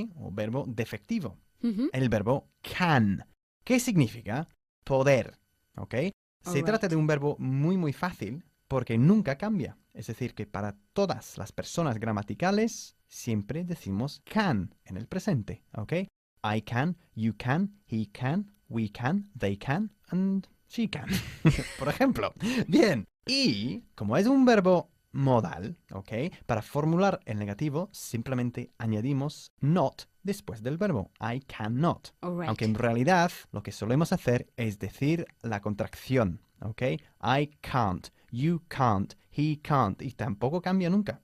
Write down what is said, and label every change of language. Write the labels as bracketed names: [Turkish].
[Spanish] O verbo defectivo. El verbo can. ¿Qué significa? Poder, ¿ok? Se trata de un verbo muy fácil porque nunca cambia. Es decir, que para todas las personas gramaticales siempre decimos can en el presente, ¿ok? [English] I can, you can, he can, we can, they can, and she can. [Spanish] Por ejemplo. Bien. Y como es un verbo modal, ¿ok? Para formular el negativo simplemente añadimos not después del verbo. [English] I cannot. [Spanish] Aunque en realidad lo que solemos hacer es decir la contracción, ¿ok? [English] I can't, you can't, he can't. [Spanish] Y tampoco cambia nunca.